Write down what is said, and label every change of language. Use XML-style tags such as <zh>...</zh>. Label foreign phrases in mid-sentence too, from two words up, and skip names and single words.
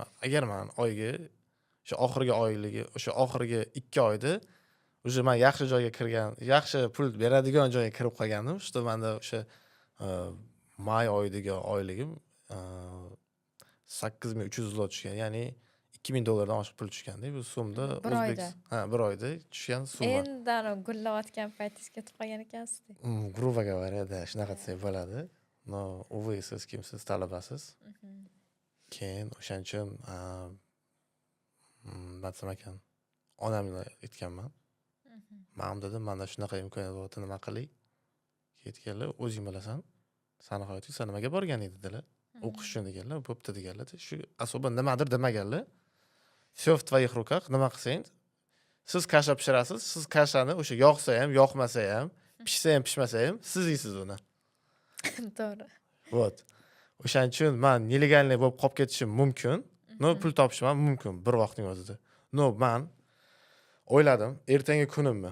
<uz>Agar men oyiga shu oxirgi 2 oyda уже men yaxshi joyga kirgan, yaxshi pul beradigan joyga kirib qolgandim. Shu menda o'sha may oyidagi oyligim 8300 zlot tushgan. Ya'ni $2000 oshiq pul tushganda bu so'mda bir oyda tushgan summa. Endi gullayotgan paytingiz ketib qolgan ekansiz.</uz> <ru>Грубо говоря, да,</ru> <uz>shunaqa desak bo'ladi.</uz> <ru>No, увы,</ru> <uz>siz kimsiz, talabasiz. Keyin o'shaning uchun nima ekan? Onamga aytganman. Ma'am dedim, menda shunaqa imkoniyat bor, nima qilay? Ketganlar, o'zing bilasan. Sani hayoting, sen nimaga borgan edi dedilar. O'qish uchun deganlar, bo'pti deganlar. Shu asoban nimadir demaganlar.</uz> <ru>Всё в твоих руках,</ru> <uz>nima qilsang, siz kasha pishirasiz, siz kashani o'sha yoqsa ham, yoqmasa ham, pishsa ham, pishmasa ham siz yeysiz uni. To'g'ri. Vot. O'shaning uchun men nelegalniy bo'lib qolib ketishim mumkin. Pul topishim ham mumkin bir vaqtning o'zida. Men o'yladim, ertangi kunimni.</uz>